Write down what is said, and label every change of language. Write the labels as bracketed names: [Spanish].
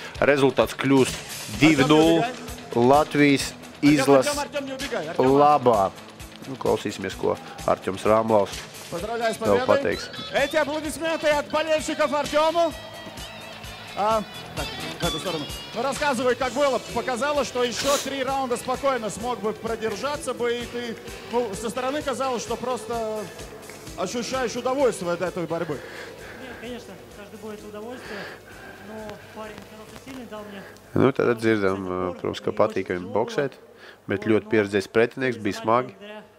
[Latvian] Rezultāts kļūst 2-0 Latvijas izlases labā. Nu, klausīsimies, ko Artjoms Ramlovs vēl pateiks. [Russian] Эти аплодисменты от болельщиков Артему. В эту сторону. Ну, рассказывай, как было. Показалось, что еще 3 раунда спокойно смог бы продержаться бы, и ты, ну, со стороны казалось, что просто ощущаешь удовольствие от этой борьбы. Нет, конечно, каждый бой это удовольствие, но парень оказался сильный, дал мне... [Latvian] Nu, tad dzirdam, protams, ka patīk viņam boksēt, bet ļoti pieredzējis pretinieks, bija smagi.